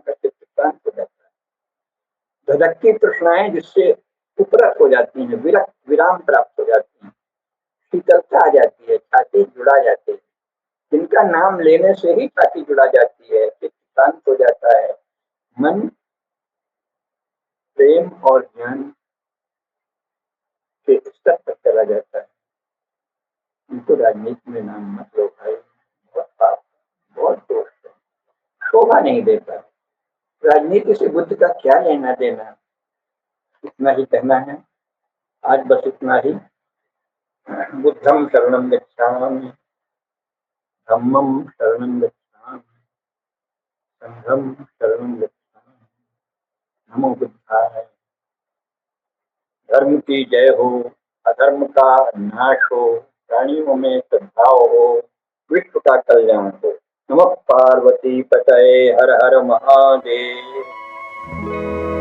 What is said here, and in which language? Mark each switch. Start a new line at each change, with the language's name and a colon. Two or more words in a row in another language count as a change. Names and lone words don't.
Hindi: का चित्त शांत हो जाता है, धधकती तृष्णाएं जिससे उपरत हो जाती हैं, विरक्त विराम प्राप्त हो जाती हैं, शीतलता आ जाती है, छाती जुड़ा जाती है, जिनका नाम लेने से ही छाती जुड़ा जाती है, चित्त शांत हो जाता है, मन प्रेम और ज्ञान के स्तर पर चला जाता है। उनको राजनीति में नाम मत लो भाई, बहुत पाप, बहुत दोष है, शोभा नहीं देता। राजनीति से बुद्ध का क्या लेना देना। इतना ही कहना है आज, बस इतना ही।
Pali: बुद्धम शरणम गच्छामि, धम्मम शरणम गच्छामि, संघम शरणम गच्छामि, नमो बुद्धाय।
Hindi: धर्म की जय हो, अधर्म का नाश हो, प्राणियों में सद्भाव हो, विश्व का कल्याण हो।
Sanskrit: नमः पार्वती पतये हर हर महादेव।